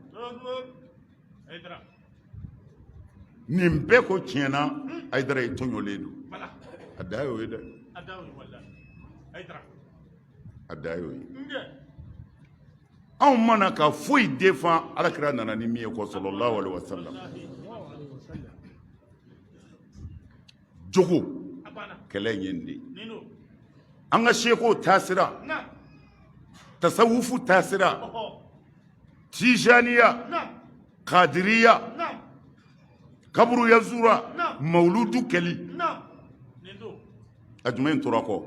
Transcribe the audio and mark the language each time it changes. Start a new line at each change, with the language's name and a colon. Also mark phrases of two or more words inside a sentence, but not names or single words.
Bambara: nin bɛɛ ko tiɲɛna Hayidara ye tɔɲɔlen don a da y'o ye dɛ a da y'o ye anw mana ka foyi défend alakira nana ni min ye ko
Arabic: صلى الله عليه وسلم
Bambara: jogo kɛlɛ in ye nin de ye an ka sekow taasira tasawufu taasira tijaniya kadiriya kaburu yazura mawludu kɛli a jumɛn tora kɔ